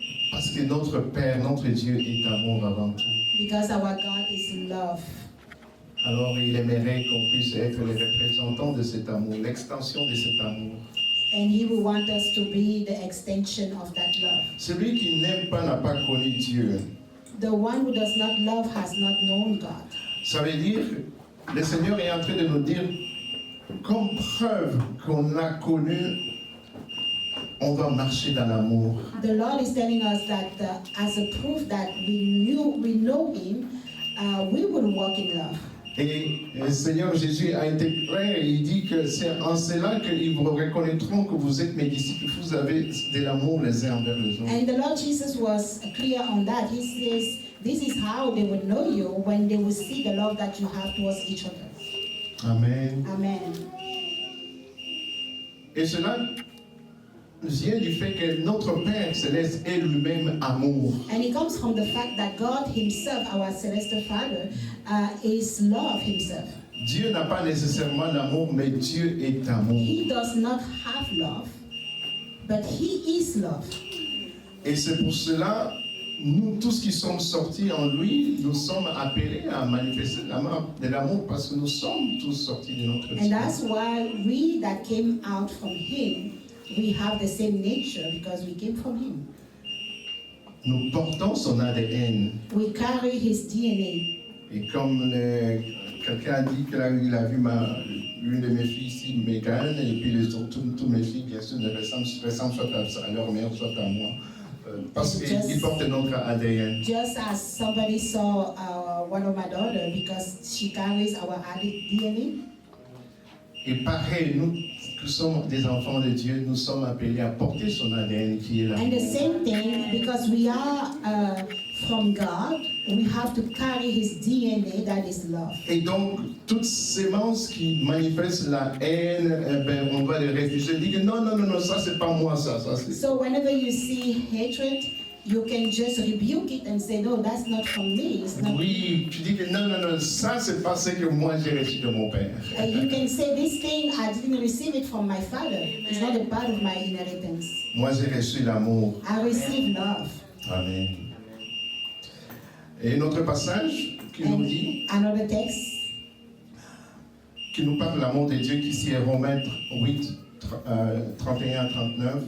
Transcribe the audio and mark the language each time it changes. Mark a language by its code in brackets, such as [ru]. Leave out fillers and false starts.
[fr] Parce que notre Père, notre Dieu est amour avant tout. [en] Because our God is love. [fr] Alors il aimerait qu'on puisse être les représentants de cet amour, l'extension de cet amour. [en] And He will want us to be the extension of that love. [fr] Celui qui n'aime pas n'a pas connu Dieu. [en] The one who does not love has not known God. [fr] Ça veut dire, le Seigneur est en train de nous dire, comme preuve qu'on a connu, on va marcher dans l'amour. [en] The Lord is telling us that as a proof that we know Him, we will walk in love. [fr] Et le Seigneur Jésus a été clair, il dit que c'est en cela qu'ils vous reconnaîtront que vous êtes mes disciples, vous avez de l'amour les uns envers les autres. [en] And the Lord Jesus was clear on that. He says, this is how they would know you, when they will see the love that you have towards each other. Amen. Amen. [fr] Et cela vient du fait que notre Père Céleste est lui-même amour. [en] And it comes from the fact that God Himself, our Celestial Father, is love Himself. [fr] Dieu n'a pas nécessairement l'amour, mais Dieu est amour. [en] He does not have love, but He is love. [fr] Et c'est pour cela, nous tous qui sommes sortis en lui, nous sommes appelés à manifester de l'amour parce que nous sommes tous sortis de notre [en] And that's why we that came out from Him, we have the same nature because we came from Him. [fr] Nous portons son ADN. [en] We carry His DNA. [fr] Et comme quelqu'un a dit qu'il a vu une de mes filles ici, Mégane, et puis les autres, toutes mes filles, bien sûr, ressemblent soit à leur mère, soit à moi. Parce qu'ils portent notre ADN. [en] Just as somebody saw one of my daughters because she carries our DNA. [fr] Et pareil, nous qui sommes des enfants de Dieu, nous sommes appelés à porter son ADN qui est là. [en] And the same thing, because we are from God, we have to carry His DNA, that is love. [fr] Et donc, toutes sémences qui manifestent la haine, on doit les refuser. Dire que non, ça c'est pas moi, ça c'est... [en] So whenever you see hatred, you can just rebuke it and say, no, that's not from me. It's not [fr] Oui, tu dis que non, ça c'est pas ce que moi j'ai reçu de mon père. [en] You can say, this thing, I didn't receive it from my father. It's not a part of my inheritance. [fr] Moi j'ai reçu l'amour. [en] I receive love. Amen. [fr] Et notre passage qui nous dit, [en] Another text, [fr] qui nous parle de l'amour de Dieu, qui ici est Romains 8, 31-39.